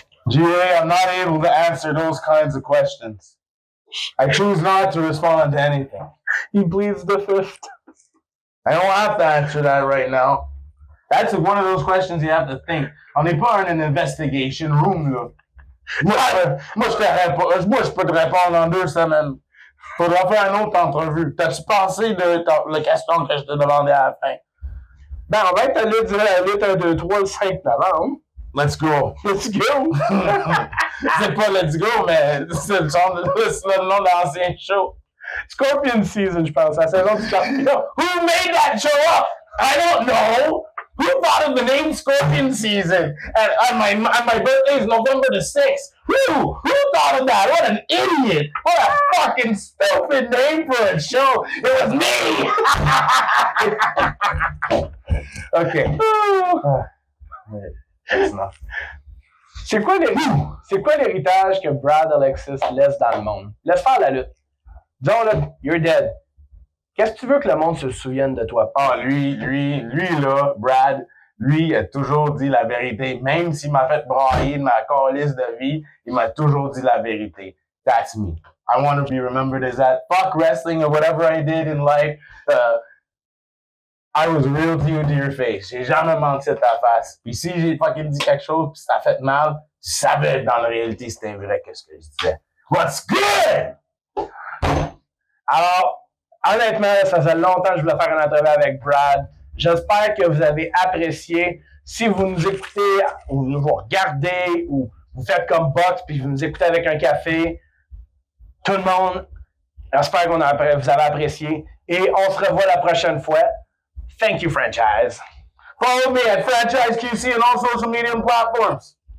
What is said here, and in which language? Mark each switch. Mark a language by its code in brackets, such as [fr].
[en] GA, I'm not able to answer those kinds of questions. I choose not to respond to anything. He pleads the fifth. I don't have to answer that right now. That's one of those questions you have to think. [fr] On n'est pas en [en] investigation room, [fr] là. Moi, je peux te répondre en 2 semaines. Faudra faire une autre entrevue. T'as-tu pensé de la question que je te demandais à la fin? Ben, on va être allé dire la lutte 1, 2, 3, le 5 novembre. [en] Let's go. Let's go. [fr] C'est pas [en] let's go, [fr] mais c'est le nom de l'ancien show. Scorpion Season, je pense, la saison du champion. [en] Who made that show up? I don't know. Who thought of the name Scorpion Season? And my birthday is November the 6th. Who thought of that? What an idiot. What a fucking stupid name for a show. It was me. Okay. That's enough. [fr] C'est quoi l'héritage que Brad Alexis laisse dans le monde? Laisse faire la lutte. Disons-le, [en] you're dead. [fr] Qu'est-ce que tu veux que le monde se souvienne de toi? Ah, lui, là, Brad, lui a toujours dit la vérité. Même s'il m'a fait brailler de ma calice de vie, il m'a toujours dit la vérité. [en] that's me. I want to be remembered as that. Fuck wrestling or whatever I did in life. I was real to you to your face. [fr] J'ai jamais menti à ta face. Puis si j'ai fucking dit quelque chose pis ça fait mal, tu savais dans la réalité c'était vrai qu'est-ce que je disais. [en] What's good? [fr] Alors, honnêtement, ça faisait longtemps que je voulais faire une entrevue avec Brad. J'espère que vous avez apprécié. Si vous nous écoutez, ou vous regardez, ou vous faites comme Box, puis vous nous écoutez avec un café, tout le monde, j'espère que vous avez apprécié. Et on se revoit la prochaine fois. [en] Thank you, Franchise. Follow me at Franchise QC on all social media platforms.